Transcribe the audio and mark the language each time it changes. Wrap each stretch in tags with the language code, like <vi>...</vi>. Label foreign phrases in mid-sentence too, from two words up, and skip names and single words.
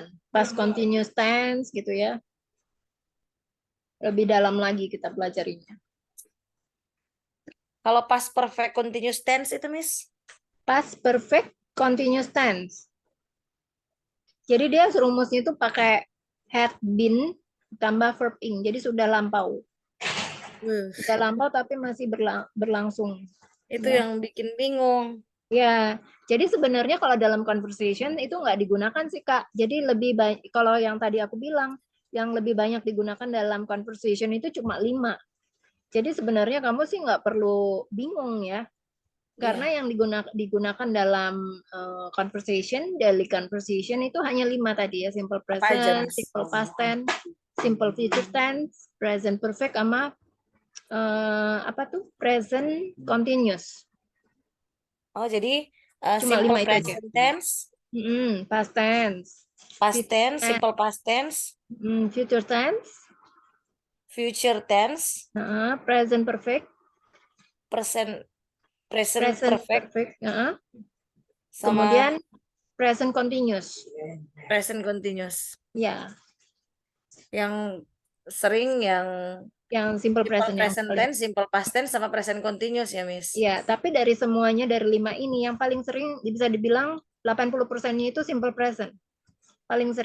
<en>Past continuous tense</en> <id>gitu ya. Lebih dalam lagi kita pelajarinya. Kalau</id> <en>past perfect continuous tense</en> <id>itu Miss?</id> <en>Past perfect continuous tense.</en> <id>Jadi dia rumusnya itu pakai</id> <en>had been</en> <id>tambah</id> <en>verb ing.</en> <id>Jadi sudah lampau. Uh, Sudah lampau tapi masih berlangsung. itu Ya. yang bikin bingung. Ya, jadi sebenarnya kalau dalam conversation itu nggak digunakan sih Kak. Jadi lebih banyak, kalau yang tadi aku bilang, yang lebih banyak digunakan dalam conversation itu cuma 5. Jadi sebenarnya kamu sih nggak perlu bingung ya, karena Iya, yang digunakan dalam conversation,</id> <en>daily conversation</en> <id>itu hanya 5 tadi ya, simple apa aja, present, Mas?</id> <en>simple past tense, simple future tense, present perfect,</en> <id>sama apa tuh,</id> <en>present continuous.</en> <id>Oh, jadi Cuma simple 5 itu aja.</id> <en>present tense, Past tense, past future tense, tense, simple past tense, future tense, future tense, present perfect, present present present perfect, perfect,</en> <id>sama kemudian</id> <en>present continuous. present continuous.</en> <id>Ya, Yang sering yang yang simple simple present yang present paling.</id> <en>tense, simple past tense, sama present continuous ya, Miss.</en> <id>Ya, tapi dari semuanya, dari 5 ini yang paling sering bisa dibilang 80%-nya itu</id> <en>simple present,</en> <id>paling sering.</id>